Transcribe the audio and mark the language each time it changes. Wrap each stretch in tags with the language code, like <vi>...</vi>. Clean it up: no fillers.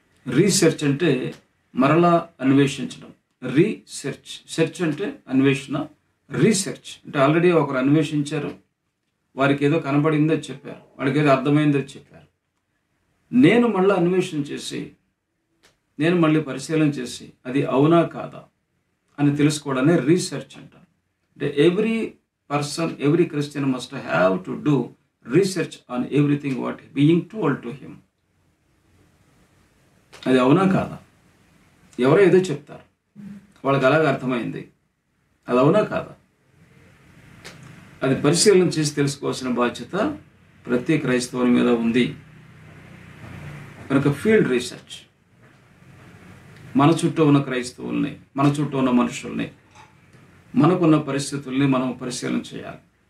<te>Research అంటే మరలా అన్వేషించడం. సెర్చ్ అంటే అన్వేషణ, రీసెర్చ్ అంటే ఆల్రెడీ ఒకరు అన్వేషించారు, వారికి ఏదో కనబడిందో చెప్పారు, వాడికి ఏదో అర్థమైందో చెప్పారు. నేను మళ్ళీ అన్వేషణ చేసి, నేను మళ్ళీ పరిశీలన చేసి అది అవునా కాదా అని తెలుసుకోవడాన్ని రీసెర్చ్ అంటారు.</te> <en>అంటే every Christian must have to do research on everything what being told to him.</en> <te>అది అవునా కాదా, ఎవరో ఏదో చెప్తారు, వాళ్ళకి అలాగ అర్థమైంది, అది అవునా కాదా, అది పరిశీలన చేసి తెలుసుకోవాల్సిన బాధ్యత ప్రతి క్రైస్తవుని మీద ఉంది. కనుక ఫీల్డ్ రీసెర్చ్, మన చుట్టూ ఉన్న క్రైస్తవుల్ని, మన చుట్టూ ఉన్న మనుషుల్ని, మనకున్న పరిస్థితుల్ని మనం పరిశీలన చేయాలి.</te>